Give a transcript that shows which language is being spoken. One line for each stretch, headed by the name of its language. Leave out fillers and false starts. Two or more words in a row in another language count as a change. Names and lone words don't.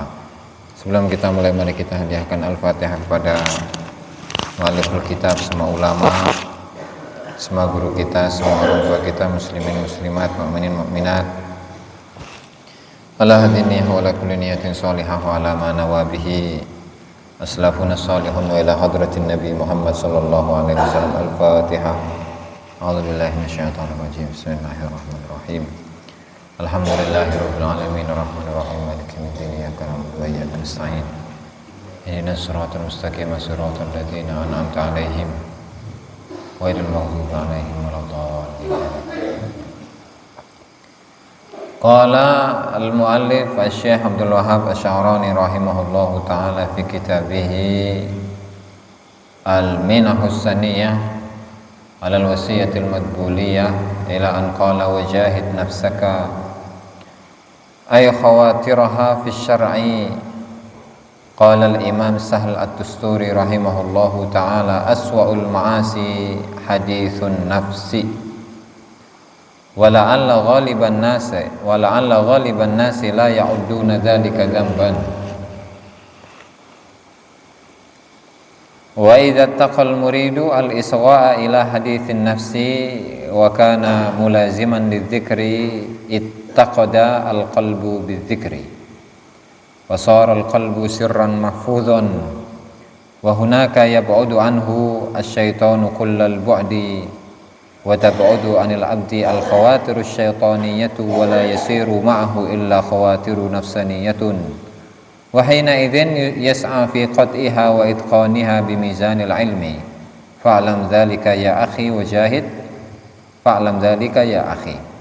Indonesian: Sebelum kita mulai, mari kita hadiahkan Al-Fatihah kepada
Arabic: مؤلف الكتاب,
Indonesian: semua ulama, semua guru kita, semua orang tua kita, muslimin muslimat, mukminin mukminat,
Arabic: على هادينه وعلى كل نية صالحة وعلى ما نوى به أسلافنا الصالحون وإلى حضرة النبي محمد صلى الله عليه وسلم.
Indonesian: Al-Fatihah.
Arabic: أعوذ بالله من الشيطان الرجيم. بسم الله الرحمن الرحيم. الحمد لله رب العالمين الرحمن الرحيم مالك يوم الدين إياك نعبد وإياك نستعين اهدنا الصراط المستقيم صراط الذين أنعمت عليهم غير المغضوب عليهم ولا الضالين. قال المؤلف الشيخ عبد الوهاب الشعراني رحمه الله تعالى في كتابه المنح السنية على الوصية المتبولية إلى أن قال وجاهد نفسك أي خواطرها في الشرع. قال الإمام سهل التستري رحمه الله تعالى أسوأ المعاصي حديث النفس ولعل غالب الناس لا يعدون ذلك ذنبا. وإذا تقلل المريد الإصغاء إلى حديث النفس وكان ملازما للذكر اتقد القلب بالذكر وصار القلب سرا محفوظا وهناك يبعد عنه الشيطان كل البعد وتبعد عن العبد الخواطر الشيطانية ولا يسير معه إلا خواطر نفسانية وحينئذ يسعى في قطعها وإتقانها بميزان العلم فاعلم ذلك يا أخي وجاهد فاعلم ذلك يا أخي